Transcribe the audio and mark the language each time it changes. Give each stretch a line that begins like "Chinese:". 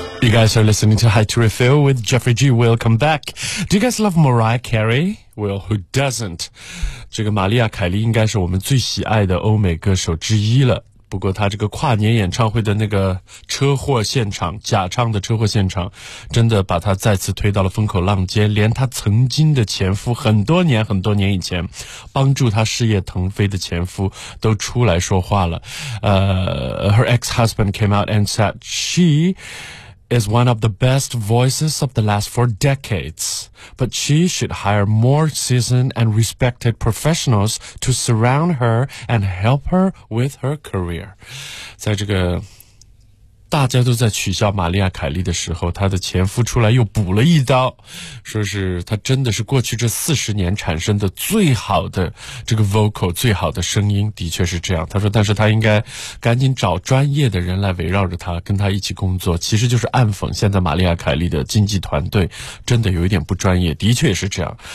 English: Guys are listening to High to Refill with Jeffrey G. Welcome back. Do you guys love Mariah Carey? Well, who doesn't?
Chinese: 这个玛丽亚·凯莉应该是我们最喜爱的欧美歌手之一了。不过她这个跨年演唱会的那个车祸现场，假唱的车祸现场，真的把她再次推到了风口浪尖。连她曾经的前夫，很多年很多年以前帮助她事业腾飞的前夫都出来说话了。
English: Her ex-husband came out and said she... is one of the best voices of the last four decades, but she should hire more seasoned and respected professionals to surround her and help her with her career.
Chinese: 在这个大家都在取笑玛丽亚·凯莉的时候，她的前夫出来又补了一刀，说是她真的是过去这40年产生的最好的这个 vocal, 最好的声音，的确是这样。她说但是她应该赶紧找专业的人来围绕着她，跟她一起工作，其实就是暗讽现在玛丽亚·凯莉的经纪团队真的有一点不专业，的确是这样。